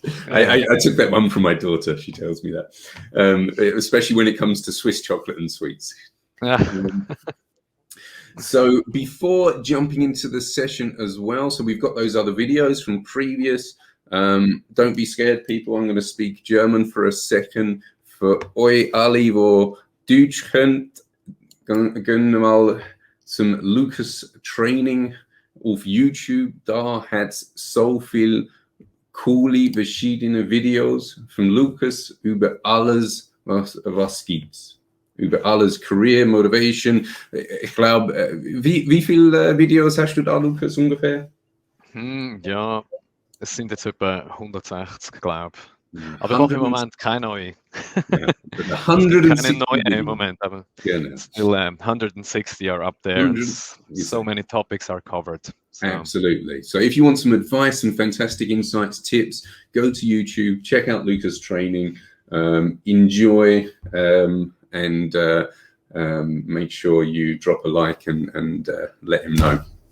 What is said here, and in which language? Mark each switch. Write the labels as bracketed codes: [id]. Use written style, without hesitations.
[en] I took that one from my daughter. She tells me that, especially when it comes to Swiss chocolate and sweets. So before jumping into the session as well, so we've got those other videos from previous. Don't be scared, people. I'm going to speak German for a second. [de] For euch alle, wo Deutsch könnt, gehen wir mal zum Lucas Training auf YouTube. Da hat's so viel coole verschiedene Videos von Lucas über alles, was gibt's. Über alles, Career, Motivation. Ich glaube, wie viele Videos hast du da, Lucas, ungefähr? Ja, es sind jetzt etwa 160, glaube ich. Aber ich mache im Moment keine neue. [en] Yeah, [de] keine neue im Moment, aber genau. [en] Still 160 are up there. So many topics are covered. So. Absolutely. So if you want some advice and fantastic insights, tips, go to YouTube, check out Lucas' training, enjoy, and make sure you drop a like and let him know.